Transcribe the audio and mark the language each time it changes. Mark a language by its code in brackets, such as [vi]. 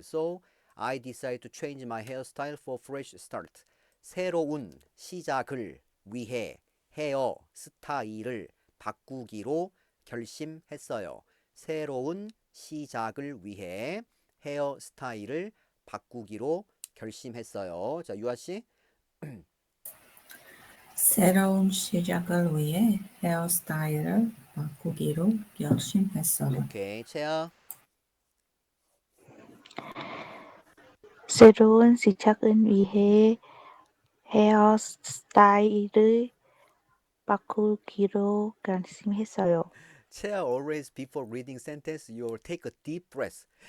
[en] So I decided to change my hairstyle for fresh start. [ko] 새로운 시작을 위해 헤어 스타일을 바꾸기로 결심했어요. 새로운 시작을 위해 헤어 스타일을 바꾸기로 결심했어요. 자, 유아 씨. 새로운 시작을 위해 헤어스타일을 바꾸기로 결심했어요. 오케이. 채아. 새로운 시작을 위해 헤어스타일을 바꾸기로 결심했어요. [en] 채아, always before reading sentence, you will take a deep breath.